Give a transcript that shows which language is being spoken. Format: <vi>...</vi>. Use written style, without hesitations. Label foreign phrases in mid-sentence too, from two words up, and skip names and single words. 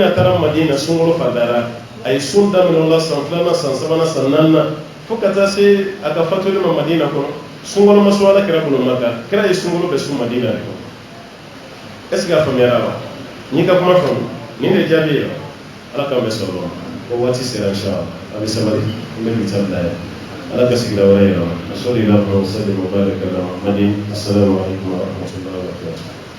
<bm>a taara Madina sunkalo fatara a ye sun daminɛ o la san 2 san 3 san 4 fo ka taa se a ka fatuli ma Madina kɔnɔ sunkalo ma sɔn ala kira bolo Maka kira ye sunkalo bɛɛ sun Madina de kɔnɔ</bm> <fr>est ce que</fr> <bm>a faamuyara wa n'i ka kuma faamu nin de jaabi ye ala k'an bɛ sɔrɔ o waati sera inshallah a bɛ sabali an bɛ bi ta bila ye ala ka sigida wɛrɛ yira</bm> <ar>وصلى الله عليه وسلم وبارك على محمد السلام عليكم ورحمة الله وبركاته</ar>